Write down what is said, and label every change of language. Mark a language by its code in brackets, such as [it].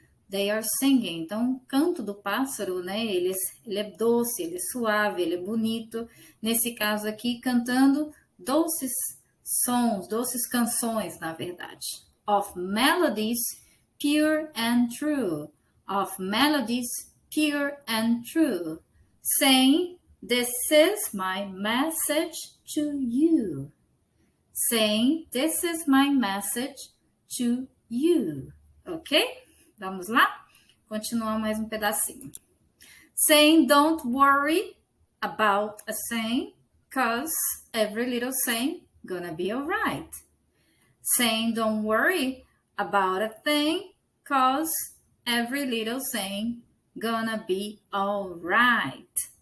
[en] They are singing. [pt] Então, o canto do pássaro, né? Ele é doce, ele é suave, ele é bonito. Nesse caso aqui, cantando doces sons, doces canções, na verdade. [en] Of melodies pure and true. Of melodies pure and true. Saying, this is my message to you. Saying, this is my message to you. [pt] Ok? Vamos lá? Continuar mais um pedacinho. [en] Saying, don't worry about a thing, 'cause every little thing gonna be alright. Saying, don't worry about a thing, 'cause every little thing gonna be alright.